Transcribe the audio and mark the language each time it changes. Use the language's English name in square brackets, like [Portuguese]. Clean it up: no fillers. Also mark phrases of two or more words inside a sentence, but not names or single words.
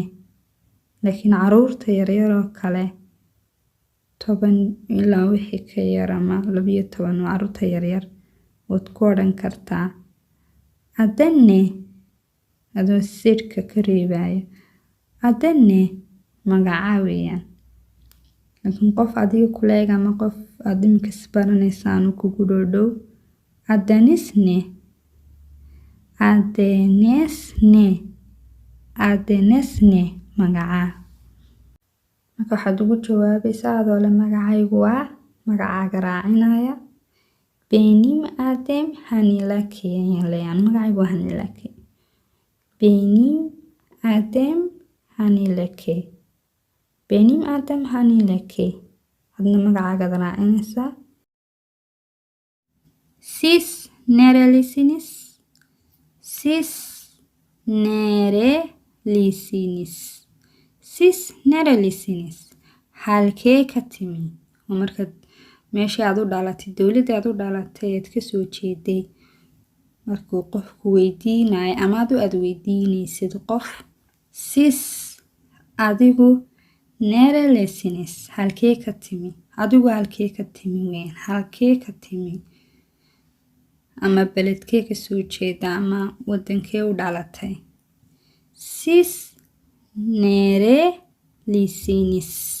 [Somali] laakiin caruurta yaryar oo kale 10 ilaa wixii ka yar ama 12 waa caruurta yaryar waad ku odhan kartaa [Turkish] adın ne? [Somali] adoo sirka ka reebaya. [Turkish] adın ne? [Somali] magacaa weeyaan. laakiin qof adiga kuleeg ama qof aad iminka isbaranaysaan uu kugu dhow [Turkish] adınız ne? adınız ne? adınız ne? [Somali] magacaa. marka waxaad ugu jawaabaysaa adoo le magacaygu waa magacaaga raacinaya. [Turkish] benim adım Hanilake [Somali] ayaan leeyahay. magacaygu waa Hanilake. [Turkish] benim adım Hanilake. benim adım Hanilake. [Somali] adna magacaagaad raacinaysaa. [Turkish] siz Nerelisiniz? Siz nerelisiniz? Siz nerelisiniz? [Somali] Halkee ka timi? oo markaad meeshii aad u dhalatay dowladda aad u dhalatay aad ka soo jeeday markuu qofku weydiinayo ama aad weydiinaysid qof sis adigu nerelisiniz halkee ka timi adigu halkee ka timi weyn halkee ka timi ama beledkee ka soo jeeda ama wadankee u dhalatay [Turkish] sis nerelisiniz